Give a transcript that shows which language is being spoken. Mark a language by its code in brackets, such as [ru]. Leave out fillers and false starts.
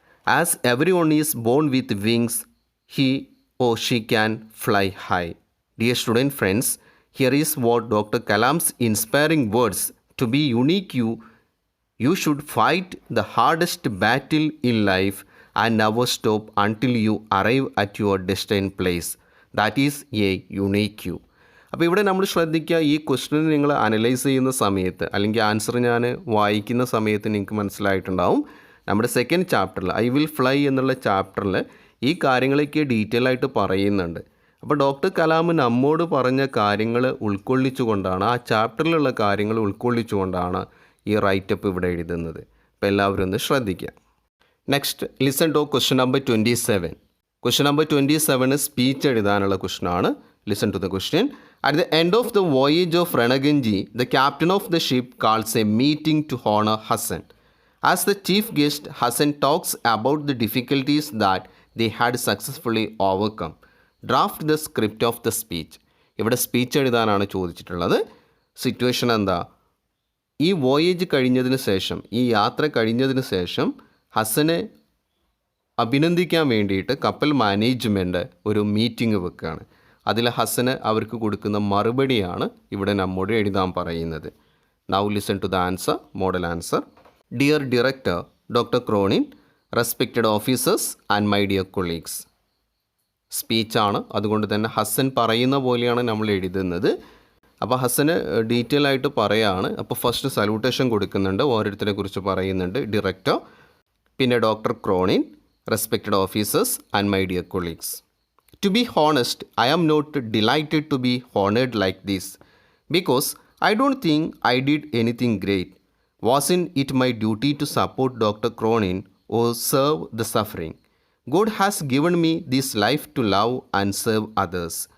[en] As everyone is born with wings, he or she can fly high. Dear student friends, here is what Dr. Kalam's inspiring words. To be unique, you should fight the hardest battle in life and never stop until you arrive at your destined place. That is a unique you. [ml] അപ്പോൾ ഇവിടെ നമ്മൾ ശ്രദ്ധിക്കുക, ഈ question നിങ്ങൾ analyse ചെയ്യുന്ന സമയത്ത് അല്ലെങ്കിൽ answer ഞാൻ വായിക്കുന്ന സമയത്ത് നിങ്ങൾക്ക് മനസ്സിലായിട്ടുണ്ടാവും. നമ്മുടെ സെക്കൻഡ് ചാപ്റ്ററിൽ ഐ വിൽ ഫ്ലൈ എന്നുള്ള ചാപ്റ്ററിൽ ഈ കാര്യങ്ങളൊക്കെ ഡീറ്റെയിൽ ആയിട്ട് പറയുന്നുണ്ട്. അപ്പോൾ ഡോക്ടർ കലാം നമ്മോട് പറഞ്ഞ കാര്യങ്ങൾ ഉൾക്കൊള്ളിച്ചുകൊണ്ടാണ്, ആ ചാപ്റ്ററിലുള്ള കാര്യങ്ങൾ ഉൾക്കൊള്ളിച്ചുകൊണ്ടാണ് ഈ റൈറ്റപ്പ് ഇവിടെ എഴുതുന്നത്. അപ്പോൾ എല്ലാവരും ഒന്ന് ശ്രദ്ധിക്കുക. [en] Next listen to question number 27. [ml] Question number 27 speech എഴുതാനുള്ള ക്വസ്റ്റ്യനാണ്. [en] Listen to the question. At the end of the voyage of Ranaganji, the captain of the ship calls a meeting to honor Hassan. As the chief guest, Hassan talks about the difficulties that they had successfully overcome. Draft the script of the speech. [ml] ഇവിടെ speech എഴുതാനാണ് ചോദിച്ചിട്ടുള്ളത്. Situation എന്താ? ഈ voyage കഴിഞ്ഞതിന് ശേഷം, ഈ യാത്ര കഴിഞ്ഞതിന് ശേഷം ഹസനെ അഭിനന്ദിക്കാൻ വേണ്ടിയിട്ട് കപ്പൽ മാനേജ്മെൻറ്റ് ഒരു മീറ്റിംഗ് വെക്കുകയാണ്. അതിൽ ഹസന് അവർക്ക് കൊടുക്കുന്ന മറുപടിയാണ് ഇവിടെ നമ്മോട് എഴുതാൻ പറയുന്നത്. [en] Now listen to the answer, model answer. Dear director doctor Cronin, respected officers and my dear colleagues. [ml] സ്പീച്ചാണ്, അതുകൊണ്ട് തന്നെ ഹസൻ പറയുന്ന പോലെയാണ് നമ്മൾ എഴുതുന്നത്. അപ്പോൾ ഹസന് ഡീറ്റെയിൽ ആയിട്ട് പറയുകയാണ്. അപ്പോൾ ഫസ്റ്റ് സല്യൂട്ടേഷൻ കൊടുക്കുന്നുണ്ട്, ഓരോരുത്തരെ കുറിച്ച് പറയുന്നുണ്ട്. [en] Director, പിന്നെ doctor Cronin, respected officers and my dear colleagues. To be honest, I am not delighted to be honored like this, because I don't think I did anything great. Wasn't it my duty to support Dr. Cronin or serve the suffering? God has given me this life to love and serve others.